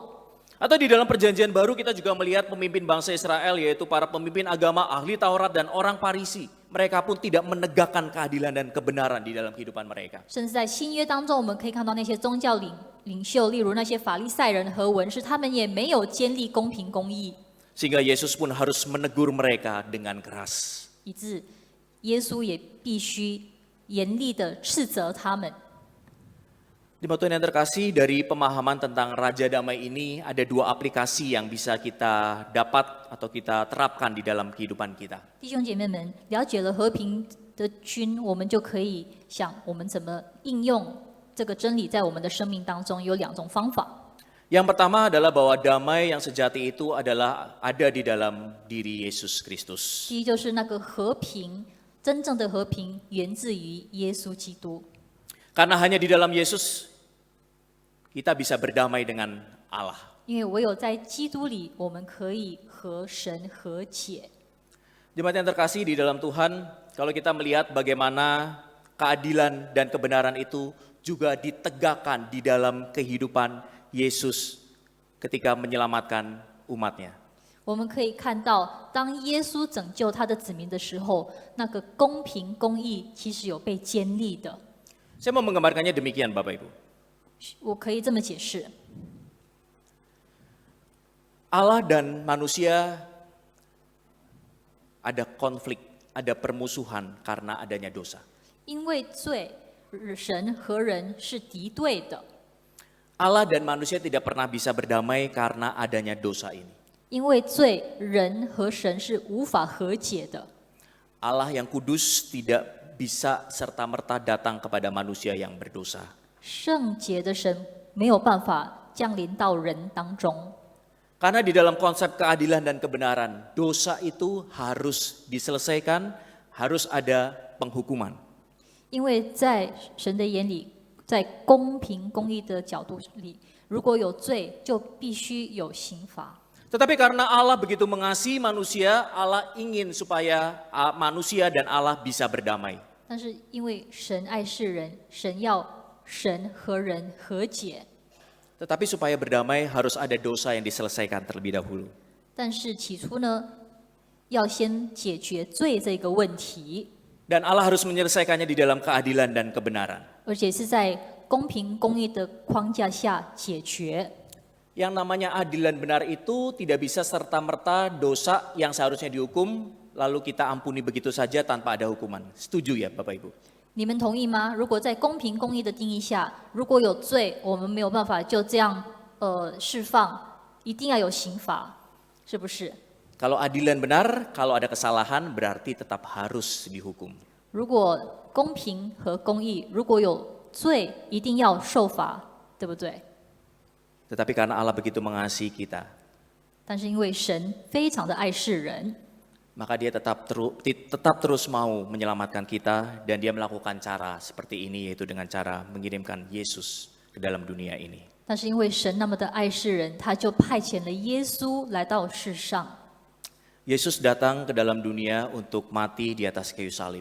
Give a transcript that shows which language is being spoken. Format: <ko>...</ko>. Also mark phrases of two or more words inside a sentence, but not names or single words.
<id>Atau di dalam perjanjian baru kita juga melihat pemimpin bangsa Israel yaitu para pemimpin agama, ahli Taurat dan orang Farisi. Mereka pun tidak menegakkan keadilan dan kebenaran di dalam kehidupan mereka.</id> <zh>甚至在新约当中，我们可以看到那些宗教领袖，例如那些法利赛人和文士，他们也没有建立公平公义，</zh> <id>Sehingga Yesus pun harus menegur mereka dengan keras.</id> <zh>以致耶稣也必须严厉的斥责他们。</zh> <id>Jemaat Tuhan yang terkasih, dari pemahaman tentang Raja Damai ini ada 2 aplikasi yang bisa kita dapat atau kita terapkan di dalam kehidupan kita.</id> <zh>弟兄姐妹们，了解了和平的君，我们就可以想我们怎么应用这个真理在我们的生命当中。有2种方法。</zh> <id>Yang pertama adalah bahwa damai yang sejati itu adalah ada di dalam diri Yesus Kristus.</id> <zh>第一就是那个和平，真正的和平源自于耶稣基督，</zh> <id>Karena hanya di dalam Yesus kita bisa berdamai dengan Allah.</id> <zh>因为唯有在基督里，我们可以和神和解。</zh> <id>Jemaat yang terkasih di dalam Tuhan, kalau kita melihat bagaimana keadilan dan kebenaran itu juga ditegakkan di dalam kehidupan Yesus ketika menyelamatkan umatnya.</id> <zh>我们可以看到，当耶稣拯救他的子民的时候，那个公平公义其实有被建立的。</zh> <id>Saya mau menggambarkannya demikian Bapak Ibu.</id> <zh>我可以这么解释：</zh> <id>Allah dan manusia ada konflik, ada permusuhan karena adanya dosa.</id> <zh>因为罪，神和人是敌对的；</zh> <id>Allah dan manusia tidak pernah bisa berdamai karena adanya dosa ini.</id> <zh>因为罪，人和神是无法和解的。</zh> <id>Allah yang kudus tidak bisa serta-merta datang kepada manusia yang berdosa.</id> <zh>圣洁的神没有办法降临到人当中，</zh> <id>Karena di dalam konsep keadilan dan kebenaran, dosa itu harus diselesaikan, harus ada penghukuman.</id> <zh>因为在神的眼里，在公平公义的角度里，如果有罪，就必须有刑罚。</zh> <id>Tetapi karena Allah begitu mengasihi manusia, Allah ingin supaya manusia dan Allah bisa berdamai.</id> <zh>但是因为神爱世人，神要神和人和解，</zh> <id>Tetapi supaya berdamai harus ada dosa yang diselesaikan terlebih dahulu.</id> <zh>但是起初呢，要先解决罪这个问题，</zh> <id>Dan Allah harus menyelesaikannya di dalam keadilan dan kebenaran.</id> <zh>而且是在公平公义的框架下解决。</zh> <id>Yang namanya adil dan benar itu tidak bisa serta-merta dosa yang seharusnya dihukum, lalu kita ampuni begitu saja tanpa ada hukuman. Setuju ya Bapak Ibu?</id> <zh>你们同意吗？如果在公平公义的定义下，如果有罪，我们没有办法就这样释放，一定要有刑罚，是不是？</zh> <id>Kalau adil dan benar, kalau ada kesalahan berarti tetap harus dihukum.</id> <zh>如果公平和公义，如果有罪，一定要受罚，对不对？</zh> <id>Tetapi karena Allah begitu mengasihi kita,</id> <zh>但是因为神非常的爱世人，</zh> <id>maka dia tetap terus mau menyelamatkan kita, dan dia melakukan cara seperti ini, yaitu dengan cara mengirimkan Yesus ke dalam dunia ini.</id> <zh>但是因为神那么的爱世人，他就派遣了耶稣来到世上。</zh> <id>Yesus datang ke dalam dunia untuk mati di atas kayu salib.</id>